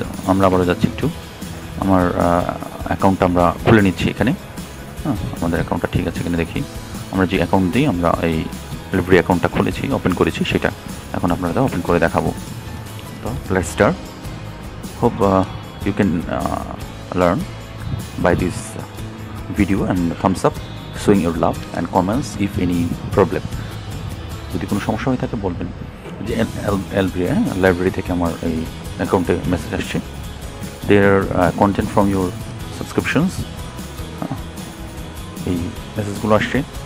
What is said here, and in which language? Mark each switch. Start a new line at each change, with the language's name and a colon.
Bangla: আমরা আবারও যাচ্ছি একটু, আমার অ্যাকাউন্টটা আমরা খুলে নিচ্ছি এখানে। হ্যাঁ, আমাদের অ্যাকাউন্টটা ঠিক আছে এখানে দেখি। আমরা যে অ্যাকাউন্ট দিয়ে আমরা এই লাইব্রেরি অ্যাকাউন্টটা খুলেছি, ওপেন করেছি, সেটা এখন আপনারা ওপেন করে দেখাবো।
English: তো let's start. Hope you can learn by this video and thumbs up showing your love and comments if any problem.
Bangla: যদি কোনো সমস্যা হয়ে থাকে বলবেন। যে লাইব্রেরি থেকে আমার এই অ্যাকাউন্টে মেসেজ আসছে,
English: there content from your subscriptions,
Bangla: এই মেসেজগুলো আসছে।